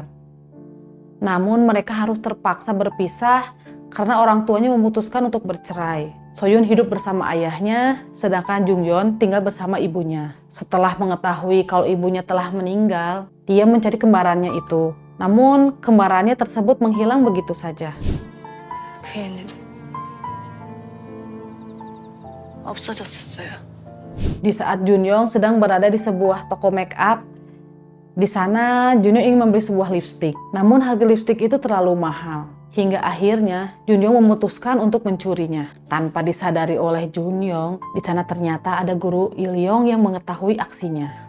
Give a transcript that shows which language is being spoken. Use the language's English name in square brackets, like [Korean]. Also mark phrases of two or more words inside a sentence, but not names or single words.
[Indonesian] Namun mereka harus terpaksa berpisah karena orang tuanya memutuskan untuk bercerai. Soyun hidup bersama ayahnya, sedangkan Jungyeon tinggal bersama ibunya. Setelah mengetahui kalau ibunya telah meninggal, dia mencari kembarannya itu. Namun kembarannya tersebut menghilang begitu saja. [Korean] 그 애는 없어졌었어요. [Indonesian] Di saat Junyoung sedang berada di sebuah toko make up, di sana Junyoung ingin membeli sebuah lipstik. Namun harga lipstik itu terlalu mahal. Hingga akhirnya Junyoung memutuskan untuk mencurinya. Tanpa disadari oleh Junyoung, di sana ternyata ada guru Ilyong yang mengetahui aksinya.